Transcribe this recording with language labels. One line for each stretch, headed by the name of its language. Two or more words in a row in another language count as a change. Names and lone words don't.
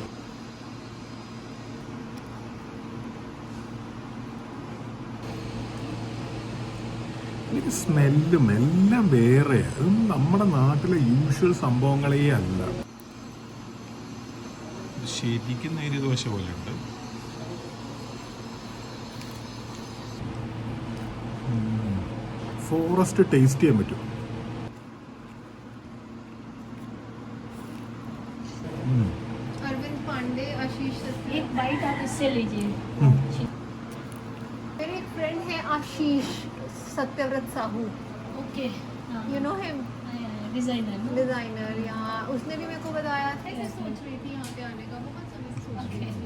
Malayalam: എനിക്ക് സ്മെല്ലും എല്ലാം വേറെ. അതൊന്നും നമ്മുടെ നാട്ടിലെ യൂഷ്വൽ സംഭവങ്ങളേ അല്ല. ശരിക്കും നേരിയ ദോശ പോലെ ഉണ്ട്.
English: forest taste
Malayalam: ചെയ്യാൻ പറ്റും.
Hindi: Arvind Pandey, Ashish Sasya. एक बाइट आप इससे लीजिए. मेरे एक फ्रेंड है आशीष सत्यव्रत साहू. ओके.
English: you know him,
Hindi: डिजाइनर. डिजाइनर. यहाँ उसने भी मेरे को बताया था. मैं सोच रही थी यहाँ पे आने का, बहुत समय से सोच रही थी.